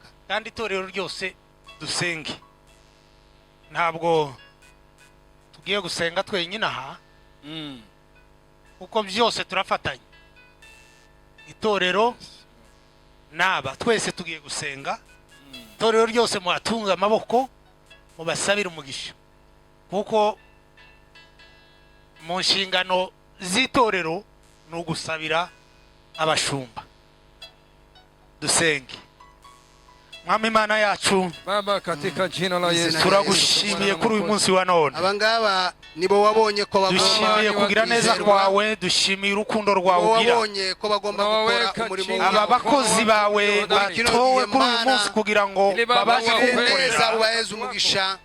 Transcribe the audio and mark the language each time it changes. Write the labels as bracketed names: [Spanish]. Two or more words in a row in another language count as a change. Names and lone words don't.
[Kinyarwanda] kandi itorero ryose dusenge ntabwo tugiye gusenga twenyine aha uko byose turafatanya itorero naba twese tugiye gusenga itorero ryose muhatunga amaboko mubasabira umugisha kuko mu nshingano z'itorero no gusabira abashumba dusenge. Mwami Imana yacu [Swahili] Baba katika jina la Yesu [Kinyarwanda] turagushimiye kuri uyu munsi wa none abangaba nibo wabonye ko bagomba dushimiye kugira neza kwawe dushimiye urukundo rwawe ugira wabonye ko bagomba gukora umurimo aba bakozi bawe batowe kuri uyu munsi kugira ngo babashe kugukorera ubaheze umugisha